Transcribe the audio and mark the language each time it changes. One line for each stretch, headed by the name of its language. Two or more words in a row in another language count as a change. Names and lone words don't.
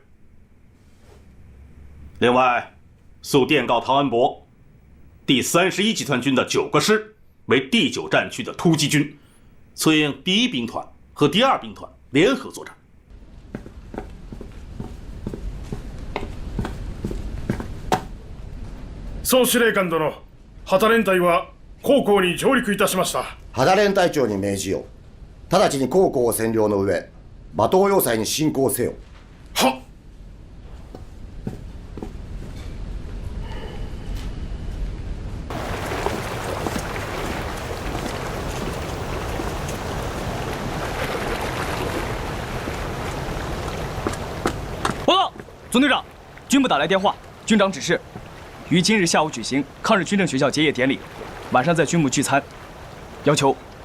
Chinese: 另外，速电告陶恩伯，第31集团军的9个师为第9战区的突击军， 策应第1兵团和第2兵团联合作战。
Japanese: 総司令官殿、旗連隊は高校に上陸いたしました。旗連隊長に命じよう。直ちに高校を占領の上、馬頭要塞に侵攻せよ。はっ。
Chinese: 报告，总队长，军部打来电话，军长指示，于今日下午举行抗日军政学校结业典礼，晚上在军部聚餐，要求